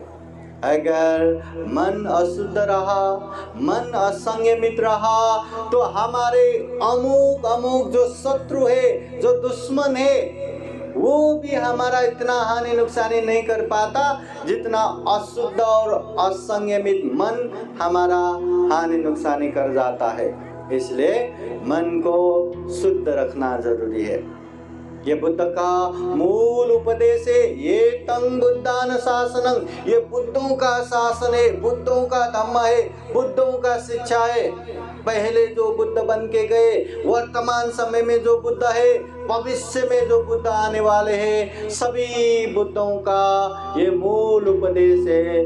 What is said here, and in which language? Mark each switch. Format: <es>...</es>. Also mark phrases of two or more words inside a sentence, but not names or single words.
<hi>अगर मन अशुद्ध रहा, मन असंयमित रहा, तो हमारे अमुक अमुक जो शत्रु है, जो दुश्मन है, वो भी हमारा इतना हानि नुकसानी नहीं कर पाता जितना अशुद्ध और असंयमित मन हमारा हानि नुकसानी कर जाता है। इसलिए मन को शुद्ध रखना जरूरी है। ये बुद्ध का मूल उपदेश है।</hi> <pi>ये तंग बुद्धान शासनं,</pi> <hi>ये बुद्धों का शासन है, बुद्धों का धम्म है, बुद्धों का शिक्षा है। पहले जो बुद्ध बन के गए, वर्तमान समय में जो बुद्ध है, भविष्य में जो बुद्ध आने वाले हैं, सभी बुद्धों का ये मूल उपदेश है।</hi>